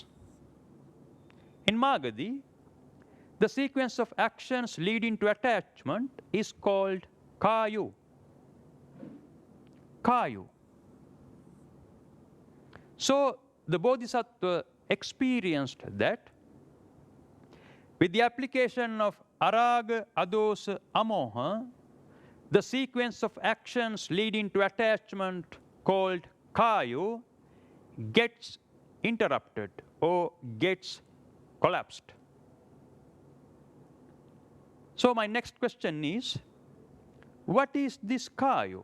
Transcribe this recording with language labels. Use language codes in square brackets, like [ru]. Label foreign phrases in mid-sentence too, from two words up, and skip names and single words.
[en] In Magadhi, the sequence of actions leading to attachment is called kayu. Kayu. So the Bodhisattva experienced that with the application of [pi] araga, adosa, amoha, [en] the sequence of actions leading to attachment called kayu gets interrupted or gets collapsed. So my next question is, what is this kayu?